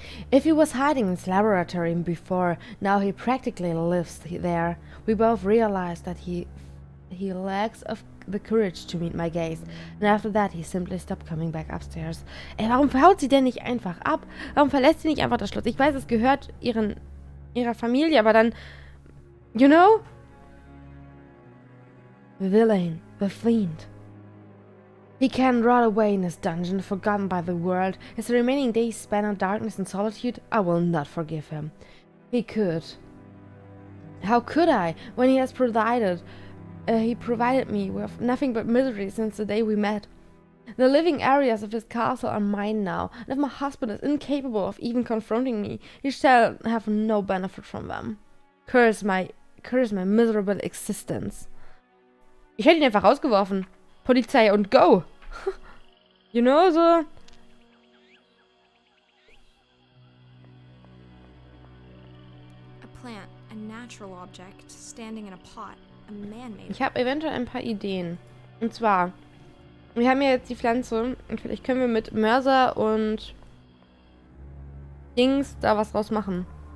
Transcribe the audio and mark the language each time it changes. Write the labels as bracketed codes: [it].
[en] If he was hiding in his laboratory before, now he practically lives there. We both realized that he lacks of the courage to meet my gaze, and after that he simply stopped coming back upstairs. [de] Ey, warum haut sie denn nicht einfach ab? Warum verlässt sie nicht einfach das Schloss? Ich weiß, es gehört ihrer Familie, aber dann, [en] you know? The villain, the fiend. He can rot away in his dungeon, forgotten by the world. His remaining days spent in darkness and solitude, I will not forgive him. He could. How could I, when he has provided me with nothing but misery since the day we met? The living areas of his castle are mine now, and if my husband is incapable of even confronting me, he shall have no benefit from them. Curse my miserable existence. [de] Ich hätte ihn einfach rausgeworfen. Polizei und [en] go. You know, so. A plant, a natural object, standing in a pot, a man-made. [de] Ich habe eventuell ein paar Ideen. Und zwar, wir haben ja jetzt die Pflanze und vielleicht können wir mit Mörser und Dings da was draus machen.